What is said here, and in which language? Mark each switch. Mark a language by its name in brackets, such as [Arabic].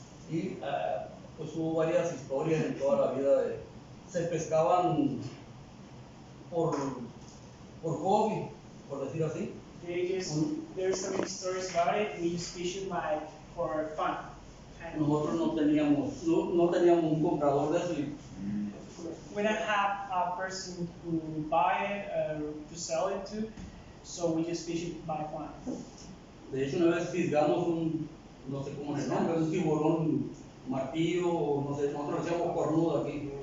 [Spanish] Y pues hubo varias historias en toda la vida se pescaban por hobby, por decir así. [English] There's so many stories about it. We just fish it like for fun. [Spanish] Nosotros no teníamos un comprador de eso y [English] We don't have a person who buy it to sell it to, so we just fish it by fun. [Spanish] de hecho una vez fisgamos no sé cómo se llama, un tiburón martillo, o no sé, nosotros le decíamos cornudo aquí.